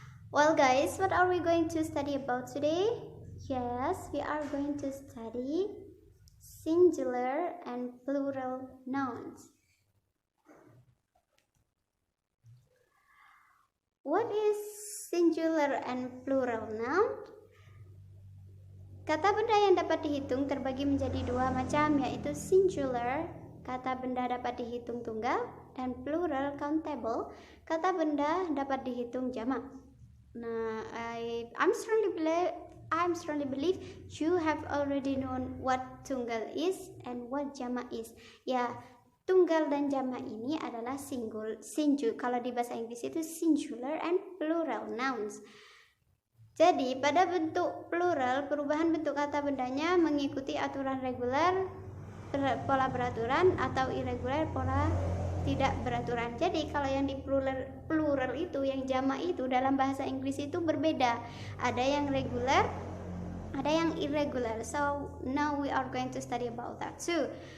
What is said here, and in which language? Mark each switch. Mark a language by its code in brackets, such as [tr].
[en] Well guys, what are we going to study about today? Yes, we are going to study singular and plural nouns. What is singular and plural noun? [id] Kata benda yang dapat dihitung terbagi menjadi dua macam, yaitu singular, kata benda dapat dihitung tunggal, dan plural countable, kata benda dapat dihitung jamak. [en] Nah, I'm strongly believe you have already known what tunggal is and what jamak is. [id] Ya, tunggal dan jamak ini adalah kalau di bahasa Inggris itu [en] singular and plural nouns. [id] Jadi, pada bentuk plural, perubahan bentuk kata bendanya mengikuti aturan reguler, pola beraturan, atau irregular, pola tidak beraturan. Jadi, kalau yang di plural itu, yang jamak itu dalam bahasa Inggris itu berbeda. Ada yang regular, ada yang irregular. [en] So, now we are going to study about that too.